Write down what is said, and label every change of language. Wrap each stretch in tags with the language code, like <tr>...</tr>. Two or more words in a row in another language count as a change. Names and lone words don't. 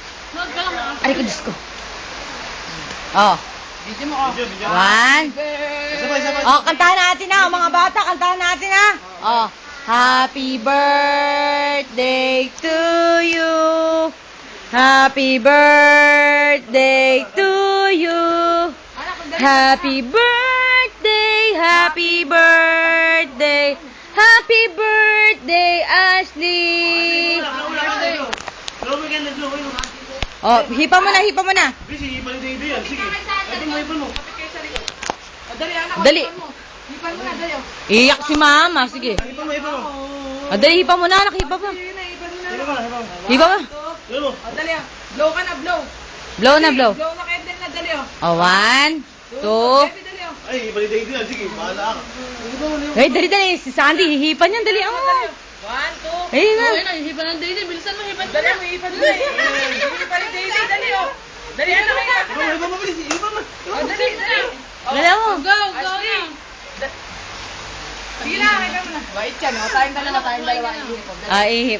<tl>Aray ko, Diyos ko. Oh. Video mo, oh. One. Oh, kantahan natin na, mga bata, kantahan natin na.</tl> <en>Oh. Happy birthday to you. Happy birthday to you. Happy birthday, happy birthday. Happy birthday, Ashley.</en> <tl>Oh, hipa mo na, hipa mo na. Busy, baliday yan. Sige. Ito mo, hipan mo. Dali, anak. Dali. Hipan mo na, dali. Iyak si mama, sige. Hipan mo, hipan mo. Oh, dali, hipa mo na, anak, hipa pa. Hipan mo na. Hipan mo, hipan mo. Hipa pa. Hipan mo. Oh, dali, ah. Blow ka na, blow. Blow na, blow. Blow na candle na, dali, oh. Oh, one, two. Baby, dali, oh. Ay, baliday yan. Sige, bahala ka. Hipan mo, hipan mo. Hey, dali, dali. Si Sandy, hihipan yan, dali. Oh. One, two. Ayun na. Hipan ng daily. Bilisan mo, hipan mo. Dali, mo, hipan mo na, eh. Hipan ng daily, dali, oh. Dali, anak, hipan mo na. Hipan mo, bilis. Hipan mo. Oh, dali, dali. Dali mo. Go na. Sige na, hipan mo na. Wait yan, oh. Tayong dalawa, ihip. Ah, ihip.</tl>